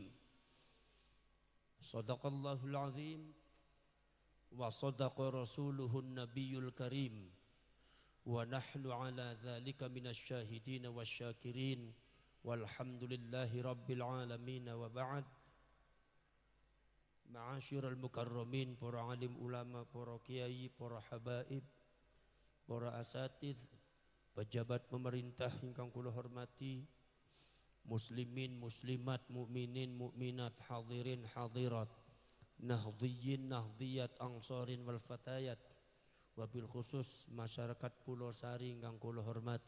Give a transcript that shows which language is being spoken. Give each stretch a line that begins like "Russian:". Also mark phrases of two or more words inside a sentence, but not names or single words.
Arabic: صدق الله العظيم وصدق رسوله النبي الكريم. ونحن على ذلك من الشاهدين والشاكرين والحمد لله رب العالمين وبعد. معاشر المكرمين,
Javanese: para alim ulama, para kiai, para habaib, para asatidz, pejabat pemerintah ingkang kula hormati, muslimin, muslimat, mukminin, mukminat, hadirin, hadirat, nahdhiyin, nahdhiyat,
Arabic: أنصارين والفتيات, وبالخصوص
Javanese: masyarakat Pulau Sari ingkang kula hormati.